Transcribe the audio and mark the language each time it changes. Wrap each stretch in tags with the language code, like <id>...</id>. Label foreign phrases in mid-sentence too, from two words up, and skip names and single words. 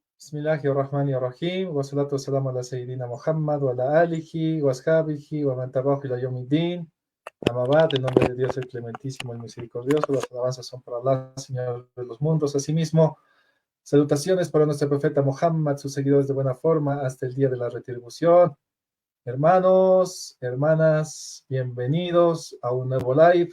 <ar>بسم الله الرحمن الرحيم والصلاة والسلام على سيدنا محمد وعلى آله وأصحابه ومن تبعه إلى يوم الدين. أما بعد,</ar> <es>en nombre de Dios el clementísimo, el misericordioso, las alabanzas son para Allah, Señor de los mundos. Asimismo, salutaciones para nuestro profeta Muhammad, sus seguidores de buena forma, hasta el día de la retribución. Hermanos, hermanas, bienvenidos a un nuevo live.</es>